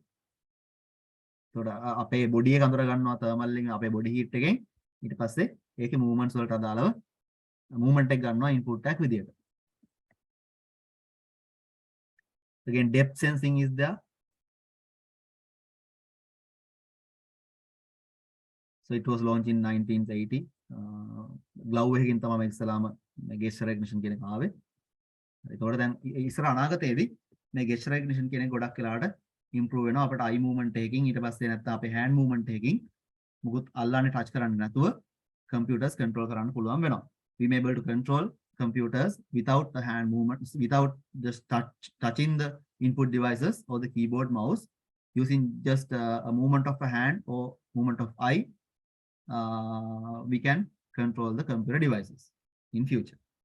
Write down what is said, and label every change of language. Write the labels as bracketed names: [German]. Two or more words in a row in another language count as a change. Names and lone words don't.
[Sinhala] එතකොට අපේ body එක අඳුර ගන්නවා thermal එකෙන් අපේ [English] body heat [Sinhala] එකෙන් ඊට පස්සේ ඒකේ movements වලට අදාළව movement එක ගන්නවා input එකක් විදියට. [English] Again, depth sensing is there. So it was launched in 1980. [Sinhala] Glove එකකින් තමයි මේ ඉස්සලාම මේ [English] gesture recognition [Sinhala] කියන එක ආවේ. ඒතකොට දැන් ඉස්සර අනාගතයේදී මේ [English] gesture recognition [Sinhala] කියන එක ගොඩක් වෙලාවට improve වෙනවා. අපිට [English] eye movement [Sinhala] එකකින් ඊට පස්සේ නැත්නම් අපේ [English] hand movement [Sinhala] එකකින් මුකුත් අල්ලන්නේ touch කරන්නේ නැතුව [English] computers control [Sinhala] කරන්න පුළුවන් වෙනවා. [English] We may able to control computers without the hand movement, without just touching the input devices or the keyboard mouse, using just a movement of a hand or movement of eye. We can control the computer devices in future.